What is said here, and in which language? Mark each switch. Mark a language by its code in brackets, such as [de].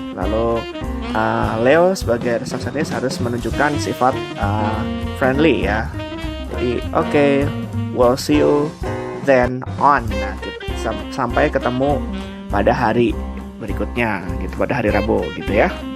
[id] Lalu Leo sebagai resepsionis harus menunjukkan sifat friendly ya. [en] Jadi okay, we'll see you then on. [id] Nah, sampai ketemu pada hari berikutnya gitu, pada hari Rabu gitu ya.